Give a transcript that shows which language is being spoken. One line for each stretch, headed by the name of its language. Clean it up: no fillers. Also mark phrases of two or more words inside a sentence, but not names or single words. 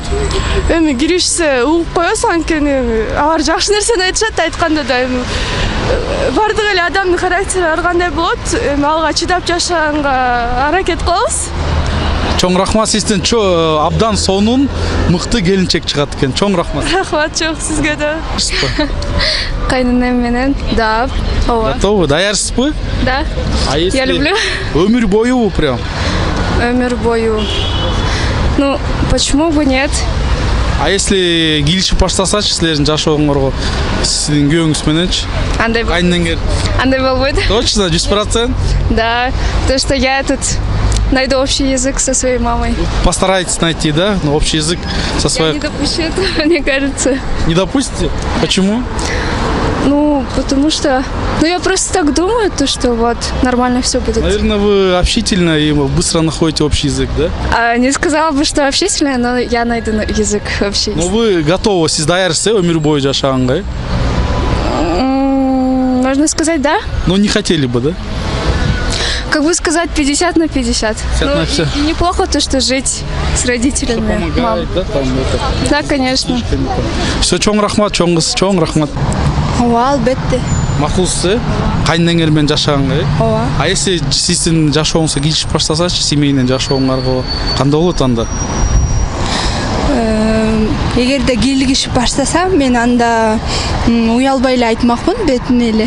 Kyrgyz: Эми киришсе угуп коесуң, анткени алар жакшы нерсени айтышат, айтканда да эми бардык эле адамдын характери ар кандай болот. Эми алга чыдап жашаганга аракет кылабыз. Чоң рахмат, сизден абдан сонун мыкты келинчек чыгат экен. Чоң рахмат. Рахмат чоң сизге да. Кайненем менен, да. Ооба. Готовы? Даярсызбы?
Russian: Да. Я люблю.
Kyrgyz: Өмүр бою прям. Өмүр бою.
Russian: Ну, почему бы нет?
Kyrgyz: А если келишип баштасачы силердин жашооңорго, сиздин күйөөңүз мененчи? Андай Кайнеңер. Андай болбойт.
Russian: Точно, 100%? Да, то что я тут найду общий язык со своей мамой. Постарайтесь найти, да? Общий язык со Я своей... не допущу этого, мне кажется. Не допустите? Почему? Ну, потому что... Ну, я просто так думаю, то, что вот нормально все будет. Наверное, вы общительно и быстро находите общий язык, да? Не сказала бы, что общительная, но я найду язык общий. Но вы готовы,
Kyrgyz: сиз даярсыз, өмүр бою жашаганга?
Russian: Можно сказать, да? Но не хотели бы, да? Как бы сказать, 50 на 50. 50 на 50. И неплохо то, что жить с родителями. Помогает, да? Там это... Да, конечно. Все,
Kyrgyz: чоң рахмат, чоң кыз, чоң рахмат. Ооба, албетте. Макулсуз, кайнеңер менен жашаганга? Ооба. А если сиздин жашооңузга келишип баштасачы, семейный жашооңорго кандай болот анда? Эгерде келишип баштасам, мен анда уялбай эле айтмакмын, бетине эле.